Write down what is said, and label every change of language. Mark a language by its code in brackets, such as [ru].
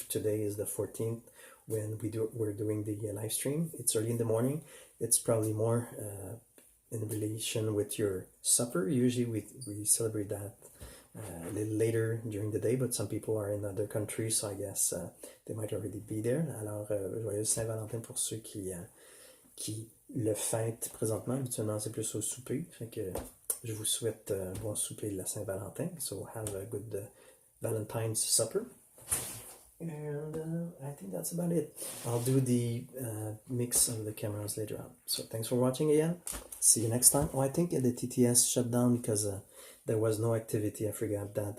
[en] Today is the 14th when we're doing the live stream. It's early in the morning. It's probably more in relation with your supper. Usually we celebrate that a little later during the day, but some people are in other countries, so I guess they might already be there. [fr] Alors, joyeux Saint-Valentin pour ceux qui le fêtent présentement. Habituellement, c'est plus au souper, fait que je vous souhaite bon souper de la Saint-Valentin. [en] So have a good Valentine's supper. And I think that's about it. I'll do the mix of the cameras later on. So thanks for watching again. See you next time. Oh, I think the TTS shut down because there was no activity. I forgot that.